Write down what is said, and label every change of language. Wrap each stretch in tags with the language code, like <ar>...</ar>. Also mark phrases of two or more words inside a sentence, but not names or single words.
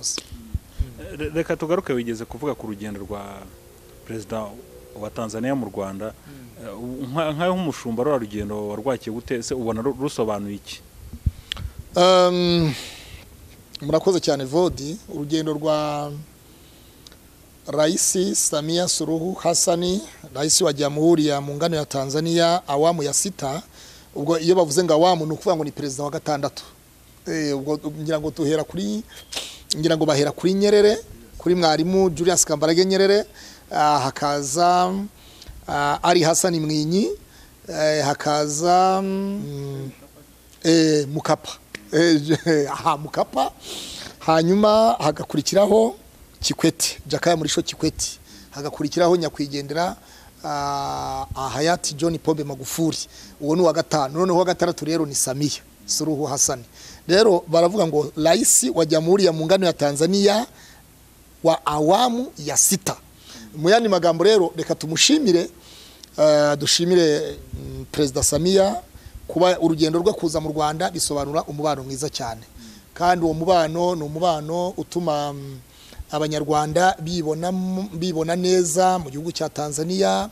<rw>Reka tugaruke, wigeze kuvuga ku rugendo rwa Perezida wa Tanzania mu Rwanda nkaho umushumba rwa rugendo warwakiye gute se ubona rusobanuye iki? Murakoze cyane Vodi. Urugendo rwa</rw> <sw>Rais Samia Suluhu Hassani, rais wa Jamhuri ya Muungano ya Tanzania awamu ya 6.</sw> <rw>Ubwo iyo bavuze ngo awamu nukuvuga ngo ni president wa 6. Ubwo ngira ngo tuhera kuri bahera kuri Nyerere, kuri mwarimu Julius Kambarage Nyerere, hakaza Ali Hassan Mwinyi, hakaza Mukapa, Mukapa, hanyuma hagakurikiraho Kikwete, Jakaya Mrisho Kikwete, hagakurikiraho nyakwigendera hayati John Pombe Magufuli. Uwo ni wa 5. Noneho wa 6 rero ni Samia Suluhu Hassan. Rero baravuga ngo</rw> <sw>rais wa Jamhuri ya Muungano ya Tanzania wa awamu ya 6.</sw> <rw>Mu yandi magambo rero reka tumushimire, dushimire President Samia kuba urugendo rwo kuza mu Rwanda bisobanura umubano mwiza cyane, kandi uwo mubano ni umubano utuma abanyarwanda bibona neza mu gihugu cya Tanzania.</rw>